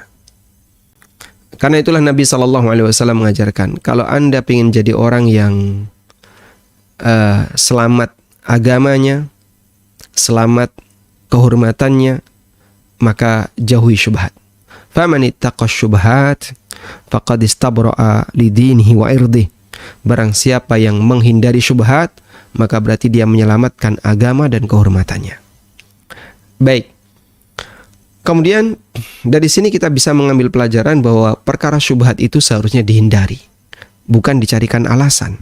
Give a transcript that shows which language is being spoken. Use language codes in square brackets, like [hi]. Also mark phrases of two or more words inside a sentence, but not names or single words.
[id] Karena itulah Nabi SAW mengajarkan, kalau Anda ingin jadi orang yang selamat agamanya, selamat kehormatannya, maka jauhi syubhat. [ar] فمن اتقى الشبهات فقد استبرأ لدينه وعرضه. [id] Barang siapa yang menghindari syubhat, maka berarti dia menyelamatkan agama dan kehormatannya. Baik. Kemudian dari sini kita bisa mengambil pelajaran bahwa perkara syubhat itu seharusnya dihindari, bukan dicarikan alasan.